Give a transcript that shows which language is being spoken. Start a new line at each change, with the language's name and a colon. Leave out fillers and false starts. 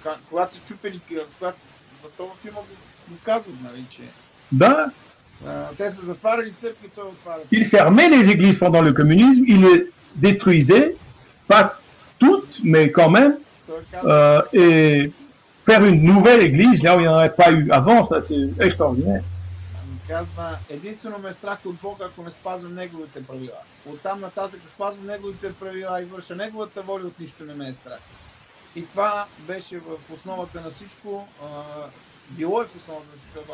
Bulgarian: когато се чупили, когато това филма го казват, нали, че... Да. Те са затваряли църкви, той отварят.
French: Il fermait les églises pendant le communisme, il les détruisait, pas toutes, mais quand même, et faire une nouvelle église, là où il n'y en avait pas eu avant, ça c'est extraordinaire.
Bulgarian: Казва, единствено ме е страх от Бога, ако не спазвам Неговите правила. Оттам нататък спазвам Неговите правила и върша Неговата воля, от нищо не ме е страх. И това беше в основата на всичко. Било е в основата на всичко.